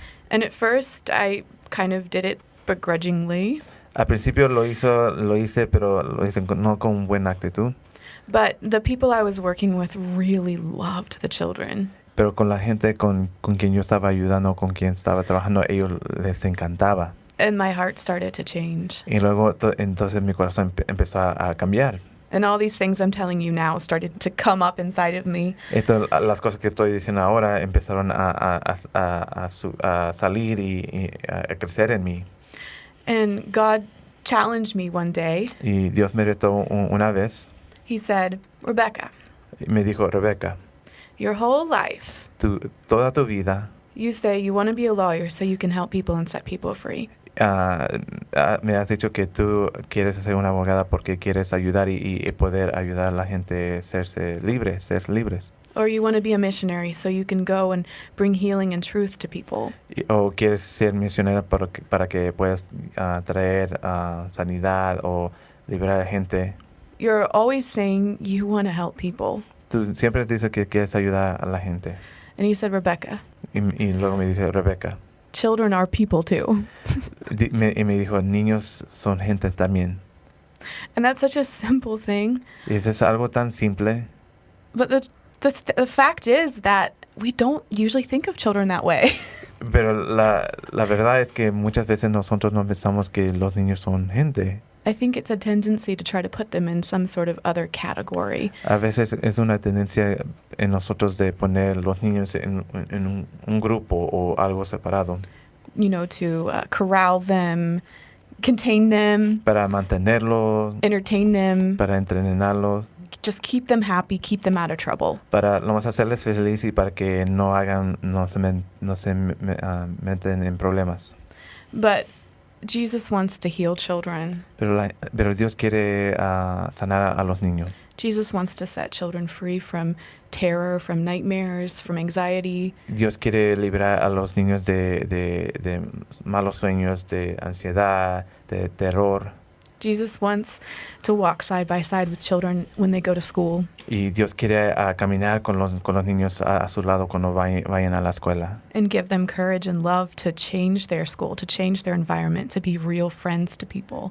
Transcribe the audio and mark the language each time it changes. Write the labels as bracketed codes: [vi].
[en] And at first I kind of did it begrudgingly. [es] Al principio lo hice, pero lo hice no con buena actitud. [en] But the people I was working with really loved the children. [es] Pero con la gente con quien yo estaba ayudando, con quien estaba trabajando, ellos les encantaba. [en] And my heart started to change. [es] Y luego entonces mi corazón empezó a cambiar. [en] And all these things I'm telling you now started to come up inside of me. [es] Entonces, las cosas que estoy diciendo ahora empezaron a salir y a crecer en mí. [en] And God challenged me one day. [es] Y Dios me retó una vez. [en] He said, Rebekah, [es] Me dijo, Rebekah, [en] your whole life, [es] toda tu vida, [en] you say you want to be a lawyer so you can help people and set people free. [es] me has dicho que tú quieres ser una abogada porque quieres ayudar y poder ayudar a la gente a ser libres. [en] Or you want to be a missionary so you can go and bring healing and truth to people. [es] O quieres ser misionera para que puedas traer sanidad o liberar a la gente. [en] You're always saying you want to help people. [es] Tú siempre dices que quieres ayudar a la gente. [en] And he said, Rebekah, [es] Y luego me dice, Rebekah, [en] children are people too. [es] y me dijo, niños son gente también. [en] And that's such a simple thing. [es] Y eso es algo tan simple. [en] But the fact is that we don't usually think of children that way. [es] Pero la verdad es que muchas veces nosotros no pensamos que los niños son gente. [en] I think it's a tendency to try to put them in some sort of other category. [es] A veces es una tendencia en nosotros de poner los niños en un grupo o algo separado. [en] You know, to corral them, contain them, [es] para mantenerlos, [en] entertain them, [es] para entrenarlos, [en] just keep them happy, keep them out of trouble. [es] para vamos a hacerles feliz y para que no se meten en problemas. [en] But Jesus wants to heal children. [es] Pero Dios quiere sanar a los niños. [en] Jesus wants to set children free from terror, from nightmares, from anxiety. [es] Dios quiere librar a los niños de malos sueños, de ansiedad, de terror. [en] Jesus wants to walk side by side with children when they go to school. [es] Y Dios quiere caminar con los niños a su lado cuando vayan a la escuela. [en] And give them courage and love to change their school, to change their environment, to be real friends to people.